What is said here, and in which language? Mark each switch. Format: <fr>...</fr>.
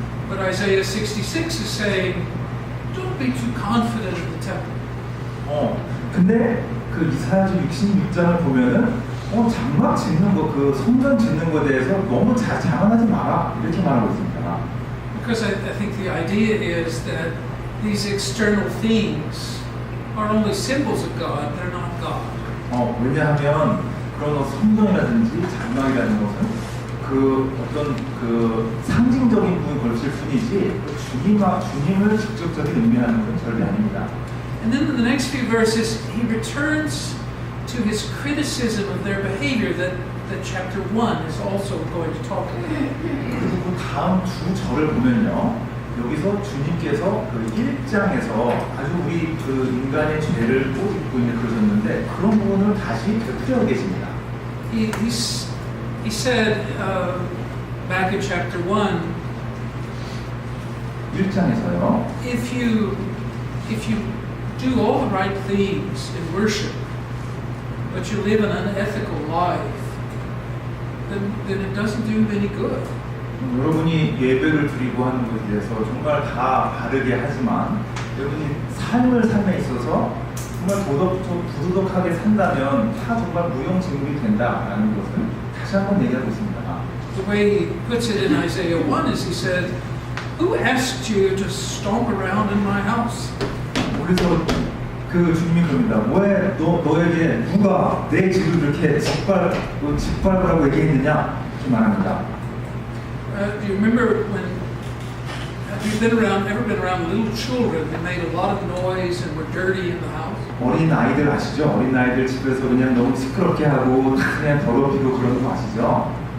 <en>But Isaiah 66 is saying, "Don't be too confident in the temple."</en> <ko>근데 그 이사야서 66장을 보면은 장막 짓는 거, 그 성전 짓는 거에 대해서 너무 자만하지 마라 이렇게 말하고 있습니다.</ko> <en>Because I think the idea is that these external things are only symbols of God; they're not God.</en> <ko>왜냐하면 그런 성전이라든지 장막이라는 것은 그 어떤 그 상징적인 부분이 걸칠 뿐이지 주님을 직접적인 의미하는 것은 절대 아닙니다.</ko> <en>And then in the next few verses, he returns to his criticism of their behavior that chapter 1 is also going to talk about.</en> <ko>그리고 그 다음 두 절을 보면요. 여기서 주님께서 그 1장에서 아주 우리 그 인간의 죄를 꼬집고 있는 그러셨는데 그런 부분을 다시 되풀이하고 계십니다.</ko> <en>He said back in chapter 1,</en> <ko>1장에서요.</ko> <en>if you do all the right things in worship, but you live an unethical life, then it doesn't do any good.</en> <ko>여러분이 예배를 드리고 하는 것에 대해서 정말 다 바르게 하지만 여러분이 삶을 삶에 있어서 정말 부도덕하게 산다면 다 정말 무용지물이 된다라는 것을 다시 한번 얘기하고 있습니다.</ko> <en>The way he puts it in Isaiah 1 is he said, "Who asked you to stomp around in my house?"</en> <ko>그래서 그 주님이 그럽니다. 왜 너에게 누가 내 집을 이렇게 짓밟으라고 얘기했느냐 이렇게 말합니다.</ko> <en>Do you remember when have you ever been around little children who made a lot of noise and were dirty in the house?</en> <ko>어린 아이들 아시죠? 어린 아이들 집에서 그냥 너무 시끄럽게 하고 그냥 더럽히고 그러는 거 아시죠?</ko>